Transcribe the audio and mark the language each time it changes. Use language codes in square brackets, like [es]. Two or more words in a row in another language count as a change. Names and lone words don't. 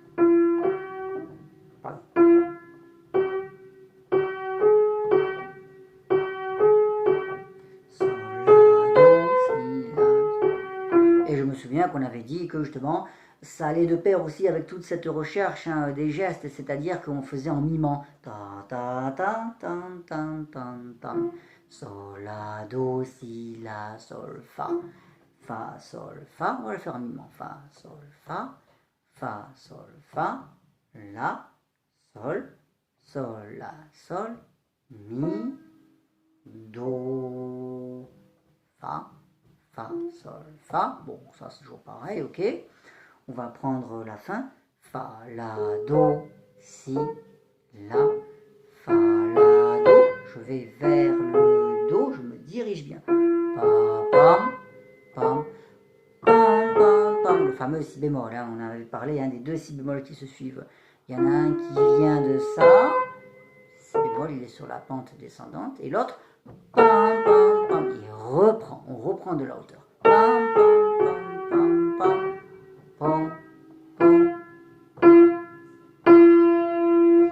[fr] Et je me souviens qu'on avait dit que justement, ça allait de pair aussi avec toute cette recherche des gestes, c'est-à-dire qu'on faisait en mimant. Ta ta ta ta ta ta ta. Sol, la, do, si, la, sol, fa. Fa, sol, fa. On va le faire en mimant. Fa, sol, fa. Fa, sol, fa. La, sol. Sol, la, sol. Mi, do, fa. Fa, sol, fa. Bon, ça c'est toujours pareil, ok. On va prendre la fin. Fa, la, do, si, la, fa, la, do. Je vais vers le do, je me dirige bien. Pa, pam, pam, pam, pam, pam. Le fameux si bémol, on avait parlé des deux si bémols qui se suivent. Il y en a un qui vient de ça. Si bémol, il est sur la pente descendante. Et l'autre, pam, pam, pam. Il reprend, on reprend de la hauteur. Pam, pam, pam, pam, pam, pam, pam.